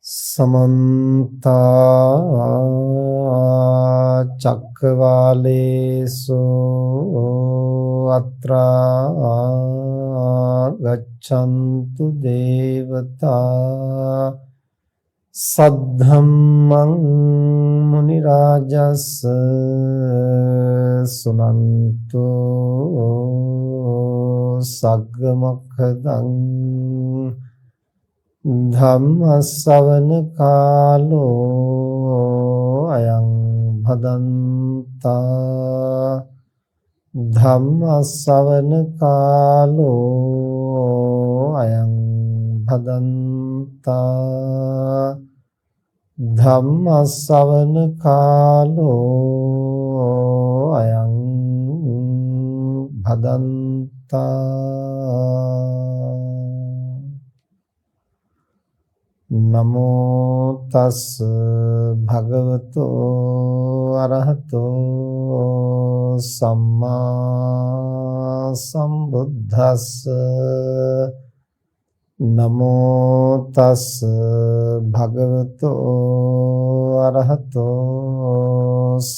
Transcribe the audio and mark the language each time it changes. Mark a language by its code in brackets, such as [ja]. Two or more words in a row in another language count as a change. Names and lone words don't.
[pi] समन्ता चक्रवालेषु अत्रा गच्छन्तु देवता सद्धम्मं मुनिराजस् सुनन्तु सग्गमखदं ධම්මස්සවන කාලෝ අයං භදන්තා ධම්මස්සවන කාලෝ අයං භදන්තා ධම්මස්සවන කාලෝ අයං භදන්තා නමෝ තස් භගවතෝ අරහතෝ සම්මා සම්බුද්දස්ස නමෝ තස් භගවතෝ අරහතෝ